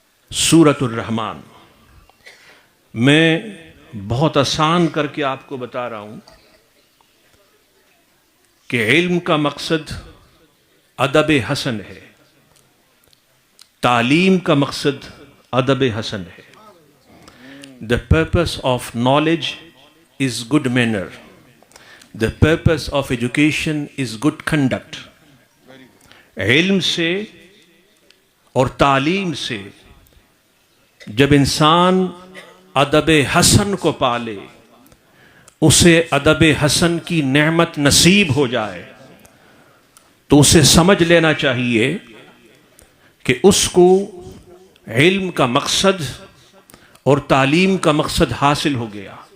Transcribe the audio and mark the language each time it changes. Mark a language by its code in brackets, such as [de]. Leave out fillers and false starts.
[ur] سورۃ الرحمن میں بہت آسان کر کے آپ کو بتا رہا ہوں کہ علم کا مقصد ادب حسن ہے، تعلیم کا مقصد ادب حسن ہے. [en] The purpose of knowledge is good manner. The purpose of education is good conduct. [ur] علم سے اور تعلیم سے جب انسان ادب حسن کو پالے، اسے ادب حسن کی نعمت نصیب ہو جائے، تو اسے سمجھ لینا چاہیے کہ اس کو علم کا مقصد اور تعلیم کا مقصد حاصل ہو گیا.